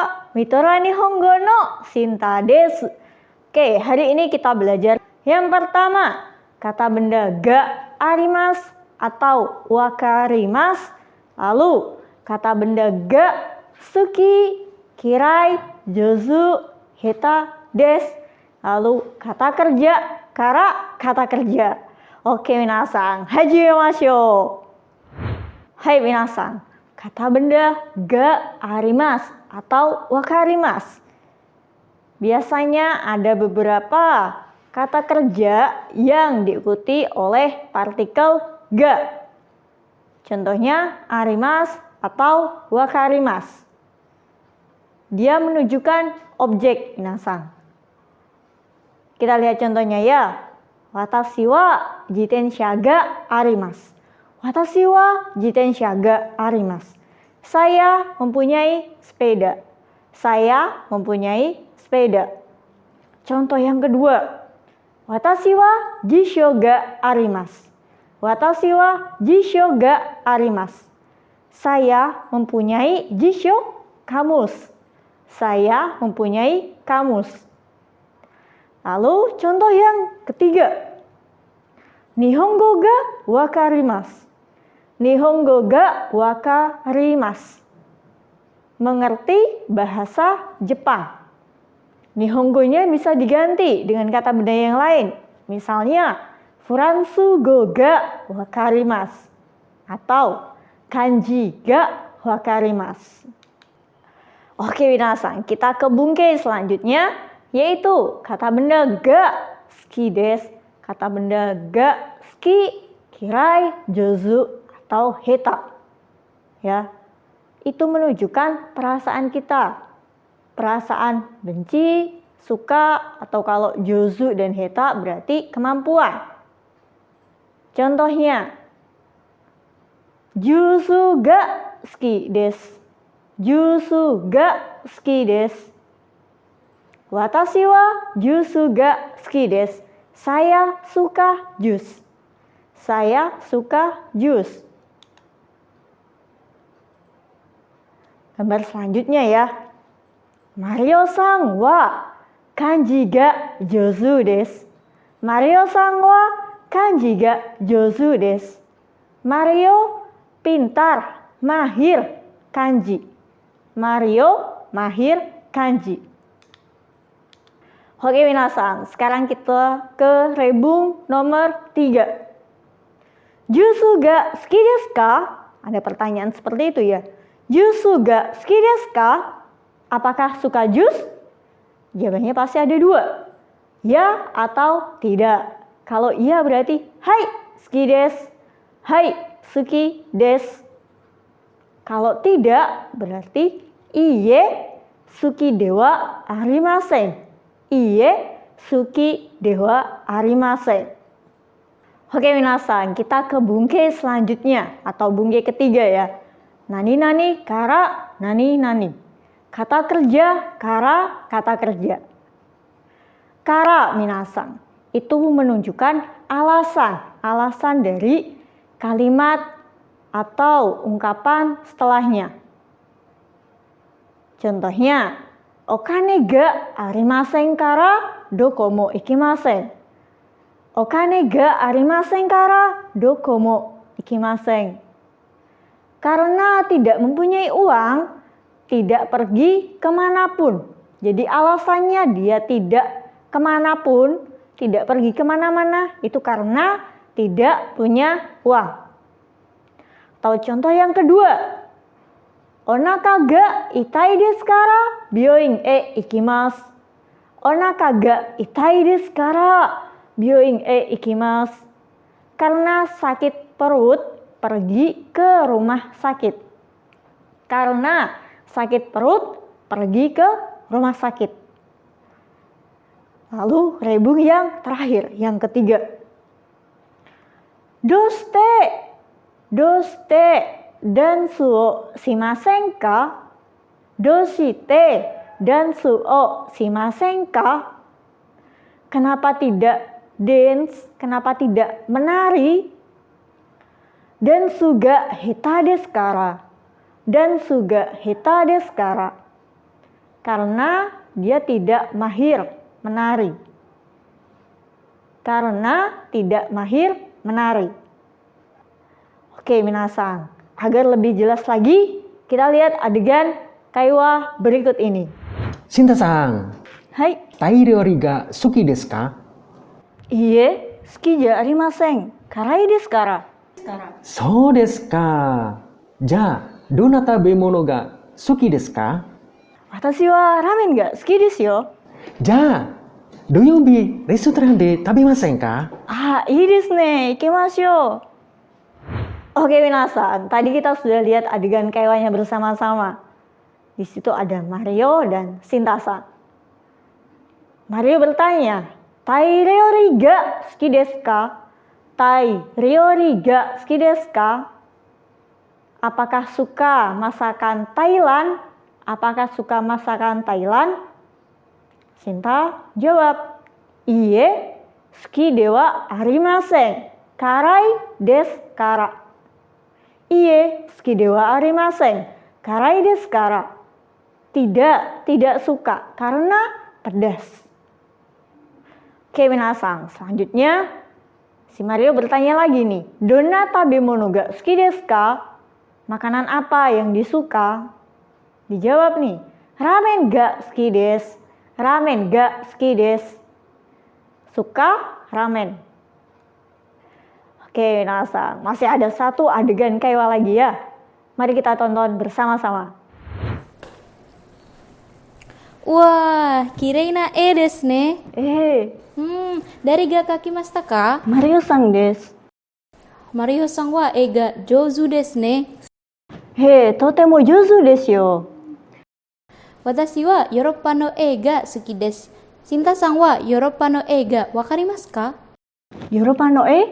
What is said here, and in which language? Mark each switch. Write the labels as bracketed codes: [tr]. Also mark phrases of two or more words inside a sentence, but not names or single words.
[ja] ミトラ日本語のシンタです. [id] Oke, hari ini kita belajar yang pertama, kata benda [ja] があります [id] atau wakarimasu. Lalu, kata benda [ja] が好き、嫌い、上手、下手、です. [id] Lalu, kata kerja kara, kata kerja. Oke, [ja] 皆さん、始めましょう。はい皆さん, [id] kata benda [ja] があります [id] atau wakarimasu. Biasanya ada beberapa kata kerja yang diikuti oleh partikel ga. Contohnya arimasu atau wakarimasu. Dia menunjukkan objek, minasan. Kita lihat contohnya ya. [ja] 私は自転車があります. 私は自転車があります. [id] Saya mempunyai sepeda. Saya mempunyai sepeda. Contoh yang kedua. [ja] 私は辞書があります. 私は辞書があります. [id] Saya mempunyai jisho, kamus. Saya mempunyai kamus. Lalu contoh yang ketiga. [ja] 日本語が分かります. 日本語が分かります. [id] Mengerti bahasa Jepang. Nihongonya bisa diganti dengan kata benda yang lain. Misalnya, [ja] フランス語が分かります. Atau 漢字が分かります. [id] Oke, minasan, kita ke bungke selanjutnya, yaitu kata benda [ja] が好きです. [id] Kata benda [ja] が好き、嫌い、上手, [id] atau heta. Ya, itu menunjukkan perasaan kita. Perasaan benci, suka, atau kalau jozu dan heta berarti kemampuan. Contohnya, [ja] ジュースが好きです. ジュースが好きです. 私はジュースが好きです. [id] Saya suka jus. Saya suka jus. Gambar selanjutnya ya. [ja] マリオさんは漢字が上手です. マリオさんは漢字が上手です. [id] Mario pintar, mahir kanji. Mario mahir kanji. Oke minasan, sekarang kita ke rebung nomor 3. [ja] ジュースが好きですか? [id] Ada pertanyaan seperti itu ya. [ja] ジュースが好きですか? [id] Apakah suka jus? Jawabannya pasti ada 2. Ya atau tidak. Kalau iya berarti [ja] はい好きです. はい好きです. [id] Kalau tidak berarti [ja] いいえ好きではありません. いいえ好きではありません. [id] Oke minasan, kita ke bungke selanjutnya atau bungke ketiga ya. [ja] 何々から何々. [id] Kata kerja kara kata kerja. Kara minasan itu menunjukkan alasan dari kalimat atau ungkapan setelahnya. Contohnya, [ja] お金がありませんからどこも行きません. お金がありませんからどこも行きません. [id] Karena tidak mempunyai uang, tidak pergi kemanapun. Jadi alasannya dia tidak kemanapun, tidak pergi kemana-mana, itu karena tidak punya uang. Atau contoh yang kedua. [ja] お腹が痛いですから病院へ行きます. お腹が痛いですから病院へ行きます. [id] Karena sakit perut, pergi ke rumah sakit. Karena sakit perut, pergi ke rumah sakit. Lalu rebung yang terakhir, yang ketiga. [ja] どうしてダンスをしませんか? どうしてダンスをしませんか? [id] Kenapa tidak dance? Kenapa tidak menari? [ja] ダンスが下手ですから. ダンスが下手ですから. [id] karena dia tidak mahir menari. Karena tidak mahir menari. Oke, minasan. Agar lebih jelas lagi, kita lihat adegan kaiwa berikut ini. [ja] Shinta-san, Hai. タイ料理が好きですか? いいえ、好きじゃありません. 辛いですから. そうですか. じゃ、どんな食べ物が好きですか? 私はラーメンが好きですよ. じゃあ、土曜日レストランで食べませんか? ああ、いいですね. 行きましょう. [id] Oke, minasan. Tadi kita sudah lihat adegan kaiwanya bersama-sama. Di situ ada Mario dan Shinta-san. Mario bertanya, [ja] 「タイ料理が好きですか? タイ料理が好きですか?" [id] Apakah suka masakan Thailand? Apakah suka masakan Thailand? Shinta jawab, [ja] 「いいえ、好きではありません. 辛いですから。」いいえ、好きではありません. 辛いですから. [id] Tidak suka karena pedas. Oke, minasan. Selanjutnya, si Mario bertanya lagi nih. [ja] どんな食べ物が好きですか? [id] Makanan apa yang disuka? Dijawab nih. [ja] ラーメンが好きです。ラーメンが好きです. [id] Suka ramen. Oke, minasan. Masih ada satu adegan kaiwa lagi ya. Mari kita tonton bersama-sama. [ja] Wah, 綺麗な絵ですね. 誰が描きましたか? マリオさんです. マリオさんは絵が上手ですね. とても上手ですよ. 私はヨーロッパの絵が好きです. シンタさんはヨーロッパの絵が分かりますか? ヨーロッパの絵?